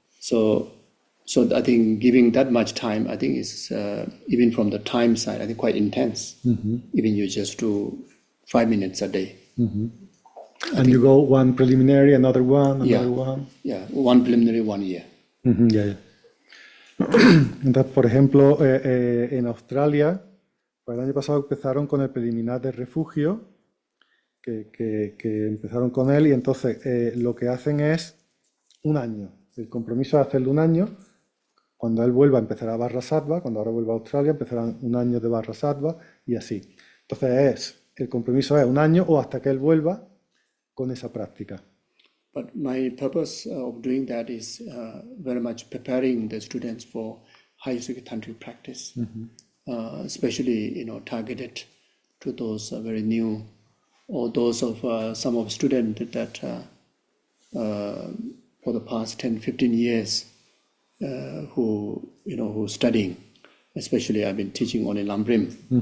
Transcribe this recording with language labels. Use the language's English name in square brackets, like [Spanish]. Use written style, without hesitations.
[English] So I think giving that much time, I think is even from the time side, I think quite intense. Even you just do 5 minutes a day. And you go one preliminary, another one. Yeah, 1 preliminary, 1 year. Ya. [Spanish] Entonces, por ejemplo, en Australia, pues el año pasado empezaron con el preliminar de refugio, que empezaron con él, y entonces lo que hacen es 1 año. El compromiso es hacerlo 1 año. Cuando él vuelva empezará Vajrasattva, cuando ahora vuelva a Australia empezarán 1 año de Vajrasattva y así. Entonces el compromiso es 1 año o hasta que él vuelva con esa práctica. [English] But my purpose of doing that is very much preparing the students for high tantric practice, especially targeted to those very new, or those of some of students that for the past 10-15 years who studying, especially I've been teaching only Lamrim.